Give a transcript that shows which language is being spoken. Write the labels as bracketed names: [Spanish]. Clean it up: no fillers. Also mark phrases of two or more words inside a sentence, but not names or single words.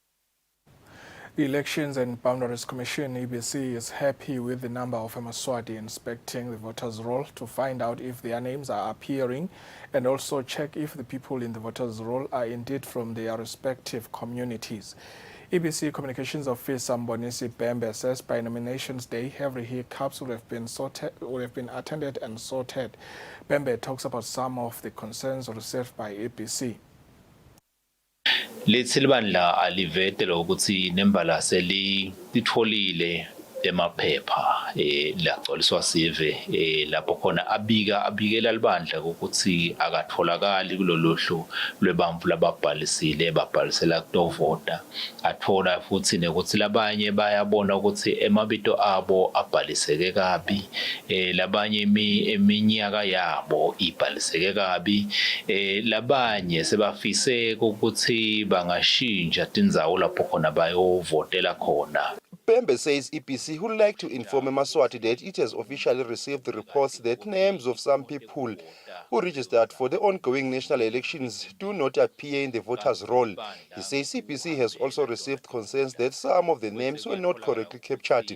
[English] The Elections and Boundaries Commission, EBC, is happy with the number of Emaswati inspecting the voters' roll to find out if their names are appearing and also check if the people in the voters' roll are indeed from their respective communities. EBC Communications Officer Mbonisi Bembe says by nominations day, every hiccups will have been attended and sorted. Bembe talks about some of the concerns received by EBC. [Swati] Lethi libandla alivetela ukuthi nembalase litfolile emaphepha lagcoliswa sive lapho khona abikela libandla ukuthi akatholakali kulolohlu lwebamvu lababhalisile babhalisela kutovota athola futhi nekuthi labanye bayabona ukuthi emabito abo abhaliseke kabi labanye iminyaka yabo ibhaliseke kabi labanye sebafise ukuthi bangashintsha tindzawo lapho khona bayovotela khona. [English] Bembe says EPC would like to inform Eswatini that it has officially received the reports that names of some people who registered for the ongoing national elections do not appear in the voters' roll. He says EPC has also received concerns that some of the names were not correctly captured.